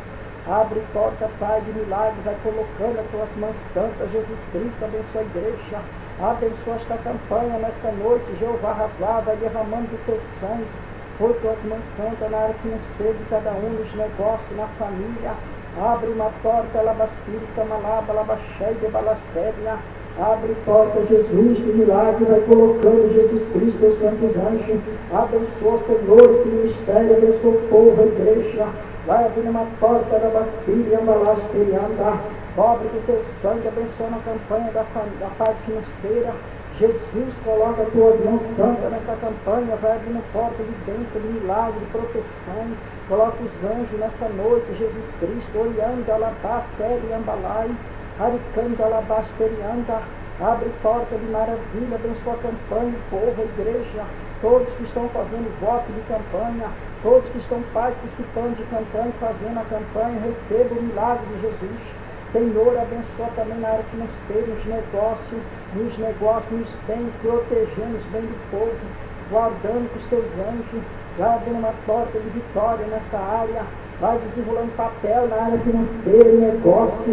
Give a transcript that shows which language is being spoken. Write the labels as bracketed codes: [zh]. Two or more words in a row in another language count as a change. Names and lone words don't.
[pt] Abre porta, Pai, de milagre, vai colocando as tuas mãos santas, Jesus Cristo, abençoa a igreja, abençoa esta campanha nessa noite, Jeová Ravá, vai derramando do teu sangue, por tuas mãos santas na área financeira de cada um, nos negócios, na família. Abre uma porta, labacírica, malaba, labaxé, de balastéria. Abre porta, Jesus, de milagre, vai colocando Jesus Cristo, os santos anjos. Abençoa, Senhor, esse ministério, abençoa o povo, a igreja. Vai abrir uma porta da bacia, balastéria, pobre do teu sangue, abençoa a campanha da parte financeira. Jesus, coloca as tuas mãos santas nessa campanha, vai abrindo porta de bênção, de milagre, de proteção. Coloca os anjos nessa noite, Jesus Cristo, olhando, alabastere, ambalai, aricando, alabastere, anda. Abre porta de maravilha, abençoa a campanha, o povo, a igreja, todos que estão fazendo voto de campanha, todos que estão participando de campanha, fazendo a campanha, receba o milagre de Jesus. Senhor, abençoa também na área financeira, nos negócios, nos bens, protegendo os bens do povo, guardando com os teus anjos, vai abrindo uma porta de vitória nessa área, vai desenrolando papel na área financeira, negócio.